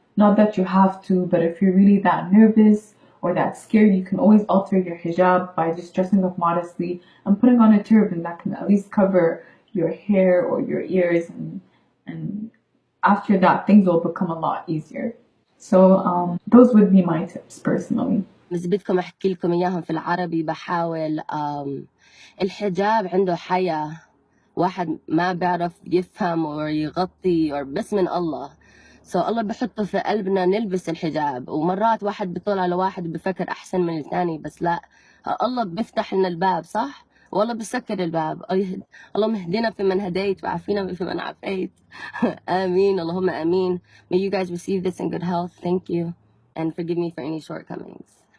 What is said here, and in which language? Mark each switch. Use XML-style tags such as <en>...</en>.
<en>Not that you have to, but if you're really that nervous or that scared, you can always alter your hijab by just dressing up modestly and putting on a turban that can at least cover your hair or your ears, and after that things will become a lot easier. So those would be my tips personally.</en> <ar>بس بدكم احكي لكم اياهم في العربي بحاول. الحجاب عنده حياة، واحد ما بيعرف يفهم ويغطي بس من الله. الله بحطه في قلبنا نلبس الحجاب، ومرات واحد بيطلع على واحد بفكر احسن من الثاني، بس لا، الله بيفتح لنا الباب صح، والله بيسكر الباب. اللهم اهدنا فيمن هديت وعافينا فيمن عافيت. آمين، اللهم آمين.</ar> <en>May you guys receive this in good health. Thank you, and forgive me for any shortcomings.</en>